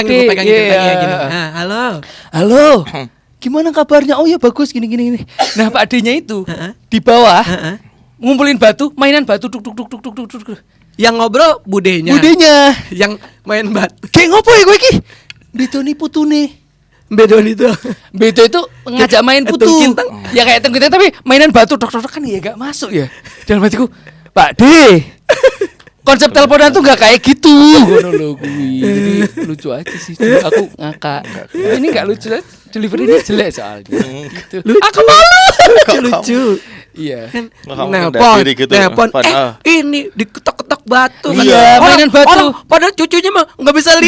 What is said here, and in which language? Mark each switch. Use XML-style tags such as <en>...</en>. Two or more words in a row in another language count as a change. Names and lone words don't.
<id>gede." gue pegang gitu Iya. gini. Ah, halo. Halo. Gimana kabarnya? Oh ya bagus gini gini. Nah, Pak D-nya itu di bawah ngumpulin batu, mainan batu tuk tuk tuk tuk tuk tuk tuk. Yang ngobrol budenya. Budenya. Yang main batu.</id> <jv>Kayak ngopo ya gue iki? Beto nih putune.</jv> <id>Bedon itu. Beto itu ngajak main putu. Tungkintang. Ya kayak tungkintang tapi mainan batu tok tok tok kan ya gak masuk ya. Dalam hatiku, Pak D. Konsep teleponan tuh gak kayak gitu.</id> <jv>Ngono lho kuwi.</jv> <id>Jadi lucu aja sih. Cuma aku ngakak. Ini gak lucu. Delivery-nya jelek soalnya. Gitu. Aku malu. Lucu. Iya. Kamu Nelpon, rendah diri gitu. nelpon. Pan, ah. Ini diketok-ketok batu. Iya, Orang- mainan batu. Orang, padahal cucunya mah nggak bisa lihat.</id>